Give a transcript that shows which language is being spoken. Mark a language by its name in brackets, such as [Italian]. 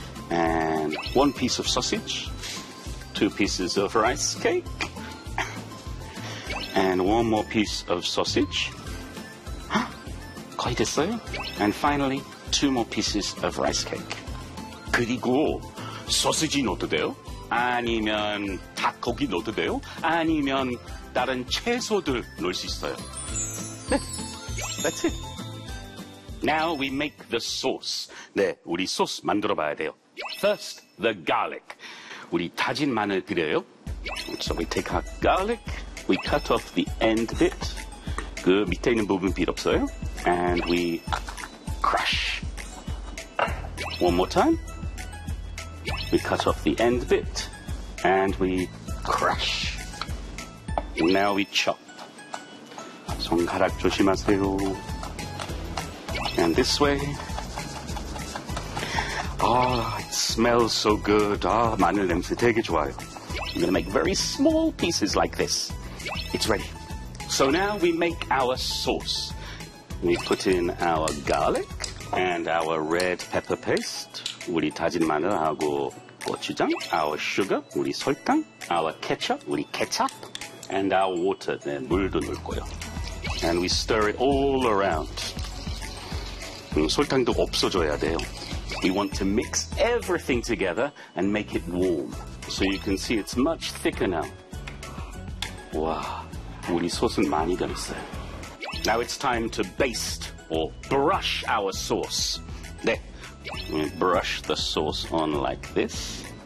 [English] And one piece of sausage, two pieces of rice cake, and one more piece of sausage. [Korean] 거의 됐어요. [English] And finally, two more pieces of rice cake. [Korean] 그리고 소시지 넣어도 돼요? 아니면 닭고기 넣어도 돼요? 아니면 다른 채소들 넣을 수 있어요? [English] 네, that's it. Now we make the sauce. [Korean] 네, 우리 소스 만들어 봐야 돼요. [English] First, the garlic. [Korean] 우리 다진 마늘 그려요. [English] So we take our garlic, we cut off the end bit. [Korean] 그 밑에 있는 부분 필요 없어요. [English] And we crush. One more time. We cut off the end bit. And we crush. Now we chop. [Korean] 손가락 조심하세요. [English] And this way. Oh, it smells so good. [Korean] Oh, 마늘 냄새 되게 좋아요. [English] I'm going to make very small pieces like this. It's ready. So now we make our sauce. We put in our garlic and our red pepper paste, [Korean] 우리 다진 마늘하고 고추장, [English] our sugar, [Korean] 우리 설탕, [English] our ketchup, [Korean] 우리 케첩, [English] and our water, [Korean] 네, 물도 넣을 거예요. [English] And we stir it all around. [Korean] 설탕도 없어져야 돼요. [English] We want to mix everything together and make it warm. So you can see it's much thicker now. [Korean] 와, 우리 소스는 많이 가렸어요. [English] Now it's time to baste or brush our sauce. 네, we brush the sauce on like this.